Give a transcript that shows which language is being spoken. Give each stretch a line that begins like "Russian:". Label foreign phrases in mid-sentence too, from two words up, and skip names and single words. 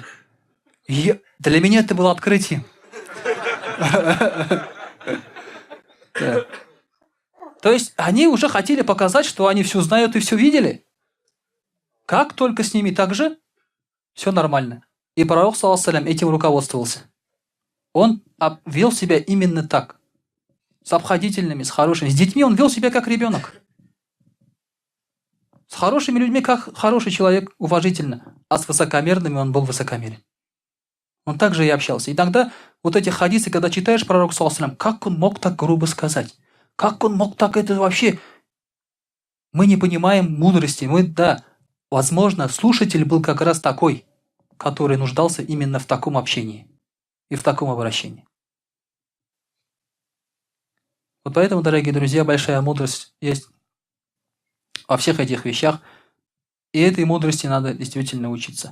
Russian: Для меня это было открытием. То есть, они уже хотели показать, что они все знают и все видели. Как только с ними так же, все нормально. И пророк,
Arabic: صلى الله عليه وسلم,
Russian: этим руководствовался. Он вел себя именно так. С обходительными, с хорошими. С детьми он вел себя как ребенок. С хорошими людьми, как хороший человек, уважительно. А с высокомерными он был высокомерен. Он также и общался. Иногда вот эти хадисы, когда читаешь пророк,
Arabic: صلى الله عليه وسلم,
Russian: как он мог так грубо сказать? Как он мог так это вообще? Мы не понимаем мудрости. Да, возможно, слушатель был как раз такой, который нуждался именно в таком общении и в таком обращении. Вот поэтому, дорогие друзья, большая мудрость есть во всех этих вещах, и этой мудрости надо действительно учиться.